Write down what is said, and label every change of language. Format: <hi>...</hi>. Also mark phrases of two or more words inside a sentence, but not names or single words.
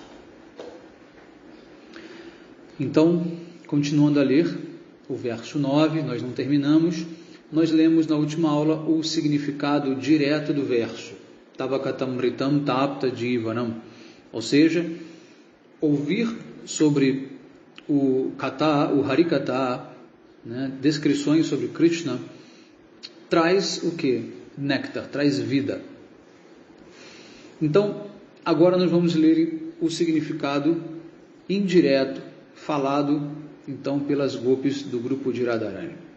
<pt>Então, continuando a ler o verso 9, nós não terminamos, nós lemos na última aula o significado direto do verso.</pt> <sa>तवकथामृतम् तप्त जीवनम्.</sa> <pt>Ou seja, ouvir sobre o Katha, o Harikatha, né, descrições sobre Krishna, traz o que? Néctar, traz vida. Então, agora nós vamos ler o significado indireto, falado, então, pelas gopis do grupo de Radharani.</pt>